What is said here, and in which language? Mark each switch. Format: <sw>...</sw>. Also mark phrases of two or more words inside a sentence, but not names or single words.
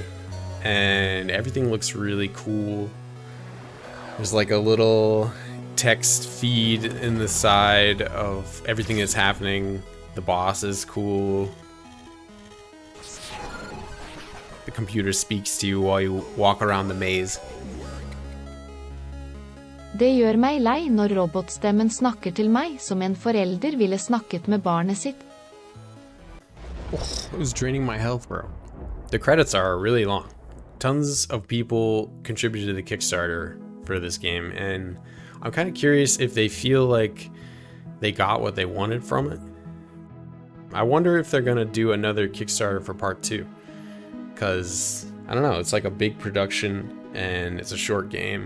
<en>And everything looks really cool. There's like a little text feed in the side of everything that's happening. The boss is cool. The computer speaks to you while you walk around the maze.</en> <no>Det gjør meg lei når robotstemmen snakker til meg som en forelder ville snakket med barnet sitt.</no> <en>Oh, it was draining my health, bro. The credits are really long. Tons of people contributed to the Kickstarter for this game, and I'm kind of curious if they feel like they got what they wanted from it. I wonder if they're gonna do another Kickstarter for part 2, because I don't know, it's like a big production and it's a short game.</en>